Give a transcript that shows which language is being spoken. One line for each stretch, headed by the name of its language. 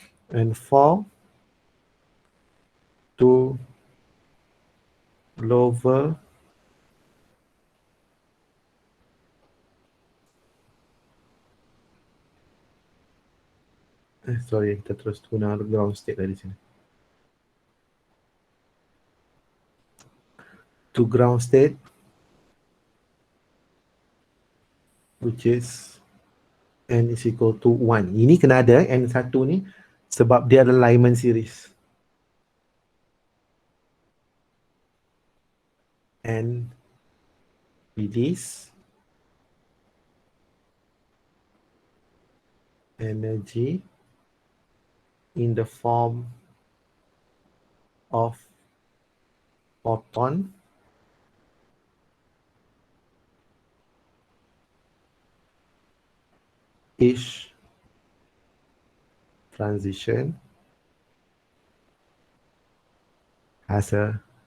English: and fall to lower sorry,
Malay: kita terus guna
English: ground state
Malay: dari sini.
English: To ground state, which is n is equal to 1.
Malay: Ini kena ada n1 ni sebab dia adalah Lyman series.
English: And release energy in the form of photon each transition has a